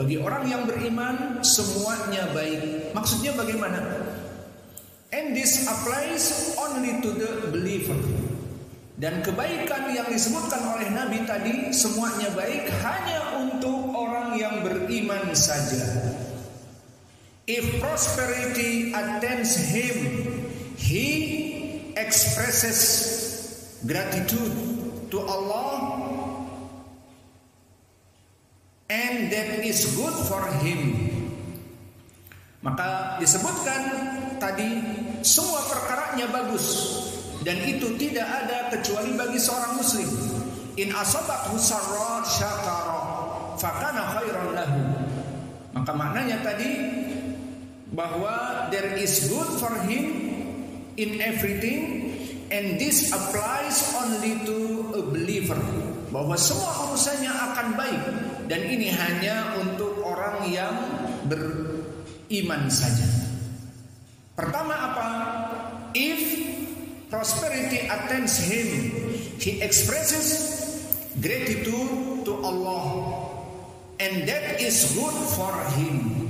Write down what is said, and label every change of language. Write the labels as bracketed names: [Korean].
[Indonesian] Bagi orang yang beriman semuanya baik. Maksudnya bagaimana? [English] And this applies only to the believer. [Indonesian] Dan kebaikan yang disebutkan oleh Nabi tadi semuanya baik hanya untuk orang yang beriman saja. [English] If prosperity attends him, he expresses gratitude to Allah, and that is good for him. [Indonesian] Maka disebutkan tadi semua perkaranya bagus, dan itu tidak ada kecuali bagi seorang muslim. [Arabic] In asabathu sarra syakara fakana khairan lahu. [Indonesian] Maka maknanya tadi bahwa [English] there is good for him in everything, and this applies only to a believer, [Indonesian] bahwa semua urusannya akan baik, dan ini hanya untuk orang yang beriman saja. Pertama apa? [English] If prosperity attends him, he expresses gratitude to Allah, and that is good for him.